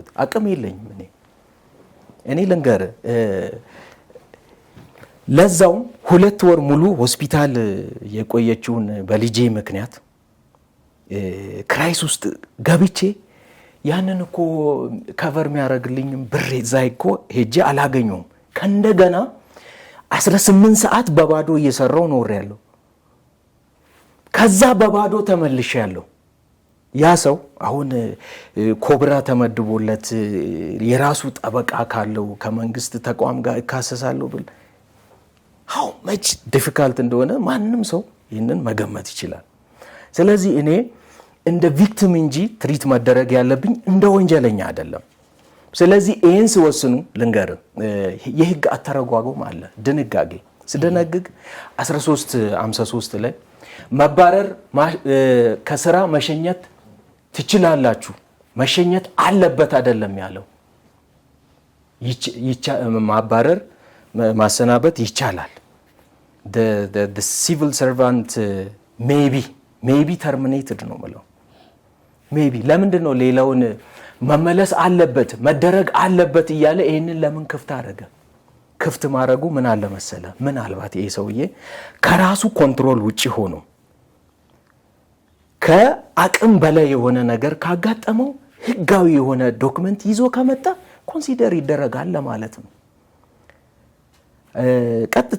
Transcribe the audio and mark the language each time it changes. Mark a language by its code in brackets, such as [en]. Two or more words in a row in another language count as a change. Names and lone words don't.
[am] አቅም የለኝም። እኔ ልንገር፣ ለዛውም 2 ወር ሙሉ ሆስፒታል የቆየችውን በልጄ ምክንያት ክራይስ ውስጥ ገብቼ ያንን እኮ ከቨር የሚያደርግልኝም ብር ዛይ እኮ ሄጄ አላገኘውም። ከእንደገና 18 ሰዓት በባዶ እየሰራው ኖር ያለው ከዛ በባዶ ተመልሼ ያለው ያ ሰው አሁን ኮብራ ተመድቦለት የራሱ ጠበቃ ካለው ከመንግስት ተቋም ጋር እካሰሳለሁ ብል [en] how much difficult [am] እንደሆነ ማንም ሰው ይሄንን መገመት ይችላል። ስለዚህ እኔ እንደ ቪክቲም እንጂ ትሪት መደረግ ያለብኝ እንደ ወንጀለኛ አይደለም። ስለዚህ ይሄን ሲወስኑ ልንገር፣ የህግ አተረጓጎም አለ ድንጋጌ ስደነግግ 1353 ላይ መባረር ከስራ መሸኘት ትችላላችሁ፣ መሸኘት አለበት አይደለም ያለው። ማባረር ማሰናበት ይቻላል። [en] the civil servant may be terminated [am] ነው ማለት ሜቢ ለምንድን ነው ሌላውን መመለስ አለበት መደረግ አለበት እያለ ይሄንን ለምን ክፍት አደረገ? ክፍት ማድረጉ ምን አለ መሰለ፣ ምናልባት ይሄ ሰውዬ ከራሱ ኮንትሮል ውጪ ሆኖ ከአቅም በላይ የሆነ ነገር ካጋጠመው ህጋዊ የሆነ ዶክመንት ይዞ ከመጣ ኮንሲደር ይደረጋል ለማለት ነው ቀጥታ።